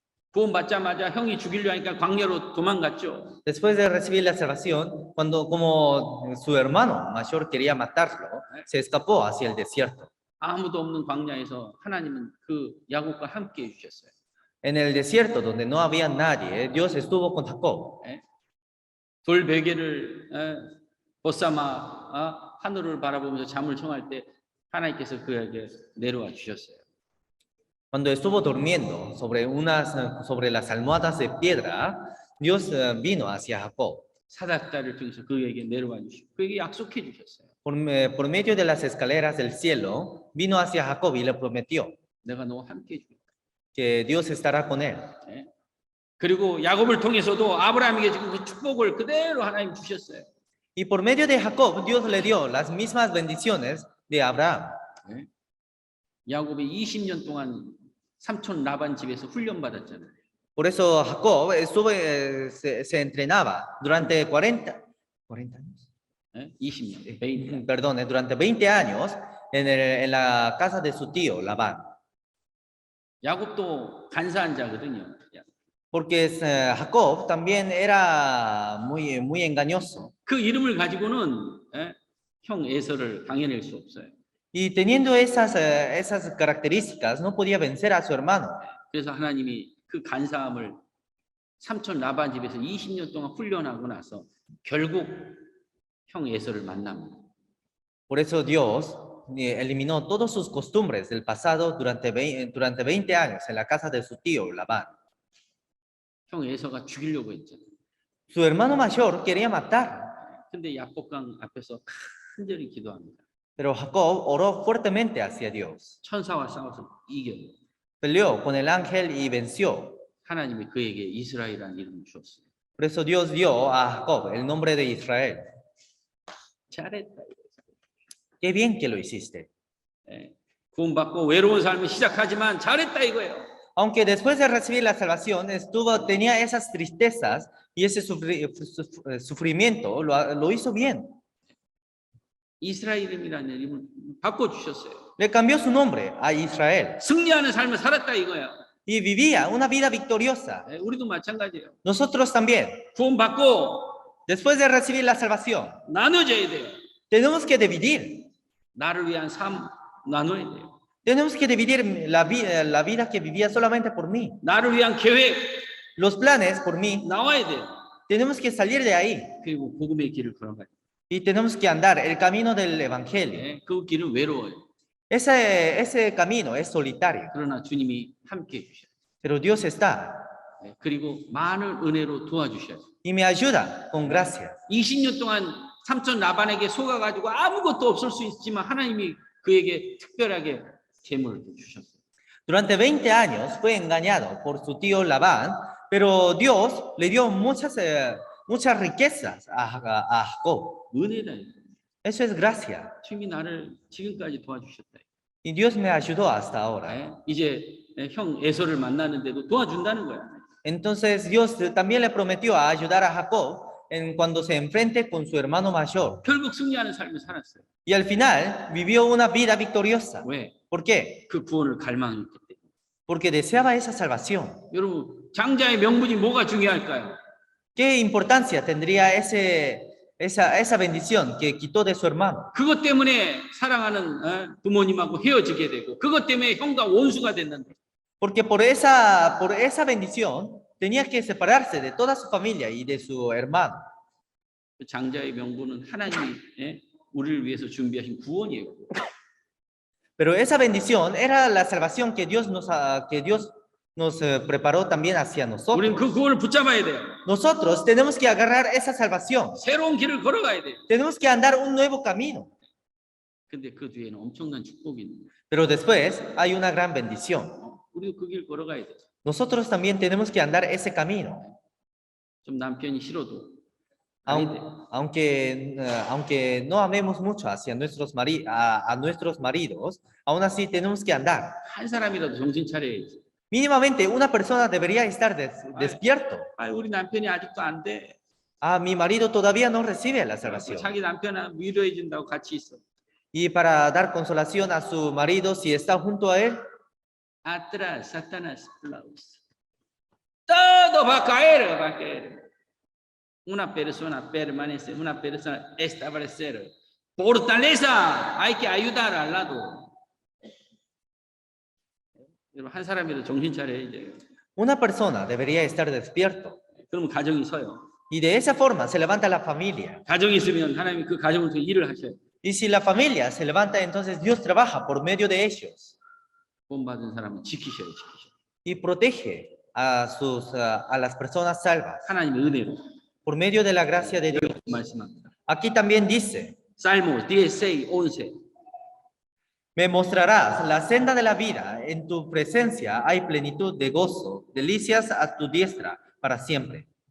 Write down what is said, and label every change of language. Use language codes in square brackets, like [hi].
[ko] 구원 받자마자 형이 죽이려 하니까 광야로 도망갔죠. [es] Después de recibir la salvación, como su hermano mayor quería matarlo, se escapó hacia el desierto. [ko] 아무도 없는 광야에서 하나님은 그 야곱과 함께 해 주셨어요. [es] En el desierto, donde no había nadie, Dios estuvo con Jacob. [ko] 돌 베개를 벗삼아 하늘을 바라보면서 잠을 청할 때 하나님께서 그에게 내려와 주셨어요. [es] Cuando estuvo durmiendo sobre las almohadas de piedra, Dios vino hacia Jacob. [ko] 사닥다리를 통해서 그에게 내려와 주시고 그에게 약속해 주셨어요. [es] Por medio de las escaleras del cielo, vino hacia Jacob y le prometió [ko] 내가 너와 함께 해 주겠다. [es] que Dios estará con él. [ko] 그리고 야곱을 통해서도 아브라함에게 지금 그 축복을 그대로 하나님 주셨어요. [es] Y por medio de Jacob, Dios le dio las mismas bendiciones de Abraham. [ko] 야곱이 20년 동안 삼촌 라반 집에서 훈련 받았잖아요. [es] Por eso Jacob se entrenaba durante 40 años. [ko] 20년, 20년. [es] Perdón, durante 20 años en la casa de su tío Labán. [ko] 야곱도 간사한 자거든요. [es] Porque Jacob también era muy engañoso. [ko] 그 이름을 가지고는 형 에서를 당해낼 수 없어요. [es] Y teniendo esas características, no podía vencer a su hermano. [ko] 그래서 하나님이 그 간사함을 삼촌 라반 집에서 20년 동안 훈련하고 나서 결국 형 에서를 만납니다. [es] Por eso Dios eliminó todas sus costumbres del pasado durante 20 años en la casa de su tío Labán. [ko] 형 에서가 죽이려고 했잖아요. [es] Su hermano mayor quería matar, [ko] 근데 야복강 앞에서 간절히 기도합니다. [es] pero Jacob oró fuertemente hacia Dios. [ko] 천사와 싸워서 이겨요. [es] Peleó con el ángel y venció. [ko] 하나님이 그에게 이스라엘이라는 이름을 주었어요. [es] Por eso Dios dio a Jacob el nombre de Israel. [ko] 잘했다. [es] Qué bien que lo hiciste. [ko] 구원받고 외로운 삶을 시작하지만 잘했다 이거예요. [es] Aunque después de recibir la salvación tenía esas tristezas y ese sufrimiento, lo hizo bien. [ko] 이스라엘이라는 이름을 바꿔주셨어요. [es] Le cambió su nombre a Israel [ko] 승리하는 삶을 살았다 이거예요. [es] y vivía una vida victoriosa. [ko] 우리도 마찬가지예요. [es] Nosotros también, [ko] 구원받고 [es] después de recibir la salvación, [ko] 나눠져야 돼요. [es] tenemos que dividir. [ko] 나를 위한 삶 나눠야 돼요. [es] Tenemos que dividir la vida que vivía solamente por mí. [ko] 나를 위한 계획 [es] Los planes por mí. [ko] 나와야 돼요. [es] Tenemos que salir de ahí [ko] 그리고 복음의 길을 걸어가야 돼요. [es] y tenemos que andar el camino del evangelio. [ko] 그 길은 외로워요. [es] Ese camino es solitario, [ko] 그러나 주님이 함께 해주셔요. [es] pero Dios está [ko] 그리고 많은 은혜로 도와주셔요. [es] y me ayuda con gracia. [ko] 20년 동안 삼촌 라반에게 속아가지고 아무것도 없을 수 있지만 하나님이 그에게 특별하게 재물을 주셨어요. [es] Durante 20 años fue engañado por su tío Labán, pero Dios le dio muchas riquezas a Jacob. [ko] 은혜다 이거. [es] Eso es gracia. [ko] 주님이 나를 지금까지 도와주셨다. [es] Y Dios me ayudó hasta ahora. [ko] 이제 형 에서를 만나는데도 도와준다는 거야. [es] Entonces Dios también le prometió a ayudar a Jacob cuando se enfrente con su hermano mayor. [ko] 결국 승리하는 삶을 살았어요. [es] Y al final vivió una vida victoriosa. [ko] 왜? [es] ¿Por qué? [ko] 그 구원을 갈망했기 때문에. [es] Porque deseaba esa salvación. [ko] 여러분 장자의 명분이 뭐가 중요할까요? [es] ¿Qué importancia tendría esa bendición que quitó de su hermano? [ko] 그것 때문에 사랑하는 부모님하고 헤어지게 되고 그것 때문에 형과 원수가 됐는데 [es] Porque por esa bendición tenía que separarse de toda su familia y de su hermano. [ko] 그 장자의 명분은 하나님이 우리를 위해서 준비하신 구원이에요. [es] Pero esa bendición era la salvación que Dios nos preparó también hacia nosotros. [ko] 우리는 그 구원을 붙잡아야 돼요. [es] Nosotros tenemos que agarrar esa salvación. [ko] 새로운 길을 걸어가야 돼요. [es] Tenemos que andar un nuevo camino. [ko] 근데 그 뒤에는 엄청난 축복이 있는 거예요. [es] Pero después hay una gran bendición. [ko] 우리도 그 길 걸어가야 돼요. [es] Nosotros también tenemos que andar ese camino. [ko] 좀 남편이 싫어도 [es] Aunque no amemos mucho hacia nuestros maridos, aún así tenemos que andar. [ko] 한 사람이라도 정신 차려야지. [es] Mínimamente una persona debería estar despierto. [ko] 우리 남편이 아직도 안 돼. [es] Mi marido todavía no recibe la salvación. [ko] 자기 남편 위로해 준다고 같이 있어. [es] Y para dar consolación a su marido, si está junto a él, Atrás, Satanás, todo va a caer, va a caer. Una persona permanece, una persona establecer. Fortaleza, hay que ayudar al lado. [ko] 한 사람이라도 정신 차려야 돼요. [es] una persona debería estar despierto. [ko] 그러면 가정이 서요. [es] Y de esa forma se levanta la familia. [ko] 가정이 있으면 하나님이 그 가정을 통해 일을 하셔요. [es] Y si la familia se levanta, entonces Dios trabaja por medio de ellos. [ko] 구원받은 사람은 지키셔요, 지키셔요. [es] Y protege a las personas salvas [ko] 하나님의 은혜로 [es] por medio de la gracia de Dios. [ko] 말씀합니다. [es] Aquí también dice, Salmo 16, 11. me mostrarás la senda de la vida, en tu presencia hay plenitud de gozo, delicias a tu diestra para siempre.